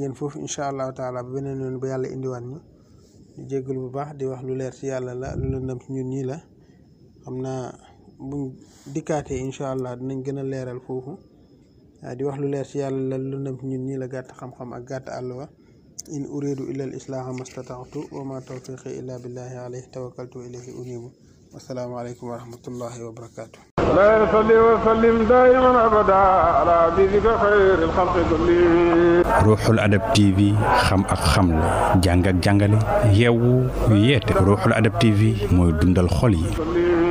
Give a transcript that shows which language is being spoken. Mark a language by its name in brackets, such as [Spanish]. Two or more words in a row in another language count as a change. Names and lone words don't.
[Wolof] yéen foofu [Arabic] إن شاء الله تعالى [Wolof] ba beneen yoon ba yàlla indiwaat ñu jéggalu bu baax di wax lu leer ci yàlla la lu lëndëm ci ñun ñii la xam naa buñ dikkaatee [Arabic] إن شاء الله [Wolof] dinañ gën a leeral foofu di wax lu leer ci yàlla la lu lëndëm ci ñun ñii la gàtt xam-xam ak gàtt àll [Arabic] وإن أريد إلا الإصلاح ما استطعت وما توفيقي إلا بالله عليه توكلت وإليه أنيب والسلام عليكم ورحمة الله وبركاته لا يصلي وسلم دائما ابدا على حبيبك خير الخلق كلهم [Wolof] ruuxul adab tv xam ak xamle jàng ak jàngale yeewu yeete ruuxul adab tv mooy dundal xol yi